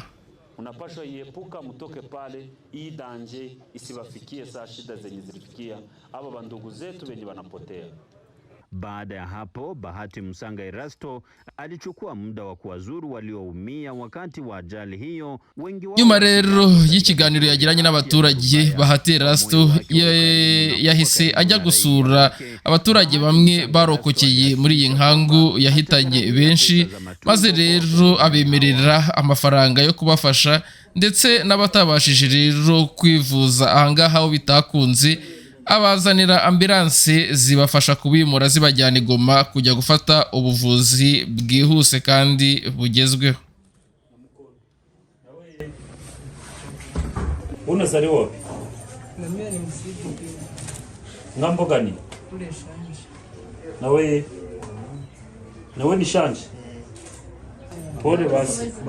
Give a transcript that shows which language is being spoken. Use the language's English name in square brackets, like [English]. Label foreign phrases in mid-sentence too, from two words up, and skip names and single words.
[Swahili] Unapashwa iepuka mutoke pale, hii danje isiwafikie saa shida zenye zilifikia aba bandugu zetu wenye wanapotea. Baada ya hapo, Bahati Musanga Erasto alichukua muda wa kuwazuru walioumia wakati wa ajali hiyo. [Kinyarwanda] Nyuma rero y'ikiganiro yagiranye n'abaturage, Bahati Erasto yahise ajya gusura abaturage bamwe barokokeye muri iyi nkangu yahitanye benshi, maze rero abemerera amafaranga yo kubafasha, ndetse n'abatabashije rero kwivuza ahangaha aho bitakunze abazanira ambulance zibafasha kubimura zibajyana Goma kujya gufata ubuvuzi bwihuse kandi bugezweho. [Swahili] Unazaliwa wapi? Mimi ni msibu. Ngambo gani? Kule Shanje. Nawe ni Shanje? Pole basi.